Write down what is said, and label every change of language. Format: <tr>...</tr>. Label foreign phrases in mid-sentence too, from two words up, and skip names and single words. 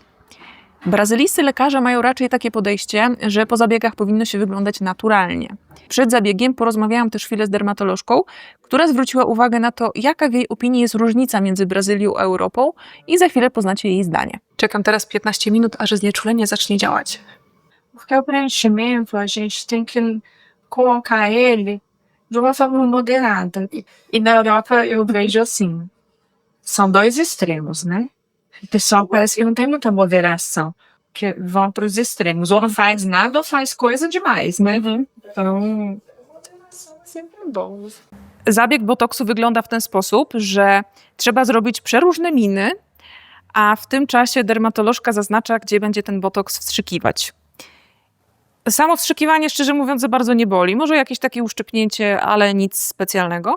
<pl>Brazylijscy lekarze mają raczej takie podejście, że po zabiegach powinno się wyglądać naturalnie. Przed zabiegiem porozmawiałam też chwilę z dermatolożką, która zwróciła uwagę na to, jaka w jej opinii jest różnica między Brazylią a Europą i za chwilę poznacie jej zdanie. Czekam teraz 15 minut, aż znieczulenie zacznie działać.</pl> <pt>Porque o preenchimento, a gente tem que colocar ele de uma forma moderada. E na Europa eu vejo assim, são 2 extremos, né? O pessoal parece que não tem muita moderação, que vão para os extremos. Ou não faz nada ou faz coisa demais, né? Então, sempre bom.</pt> <pl>Zabieg botoksu wygląda w ten sposób, że trzeba zrobić przeróżne miny, a w tym czasie dermatolożka zaznacza, gdzie będzie ten botoks wstrzykiwać. Samo wstrzykiwanie, szczerze mówiąc, za bardzo nie boli. Może jakieś takie uszczypnięcie, ale nic specjalnego.</pl>